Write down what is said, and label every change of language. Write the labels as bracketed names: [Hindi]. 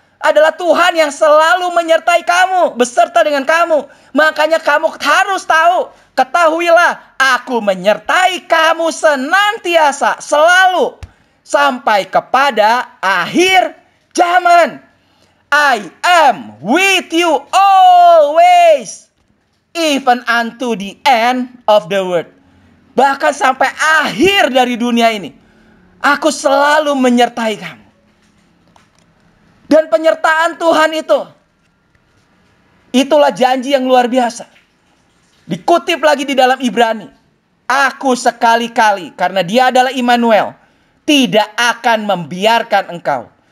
[Indonesian] Adalah Tuhan yang selalu menyertai kamu, beserta dengan kamu. Makanya kamu harus tahu, ketahuilah, aku menyertai kamu senantiasa, selalu, sampai kepada akhir zaman. [English] I am with you always, even unto the end of the world. [Indonesian] Bahkan sampai akhir dari dunia ini, aku selalu menyertai kamu. Dan penyertaan Tuhan itulah janji yang luar biasa. Dikutip lagi di dalam Ibrani, aku sekali-kali, karena dia adalah Immanuel, tidak akan membiarkan engkau.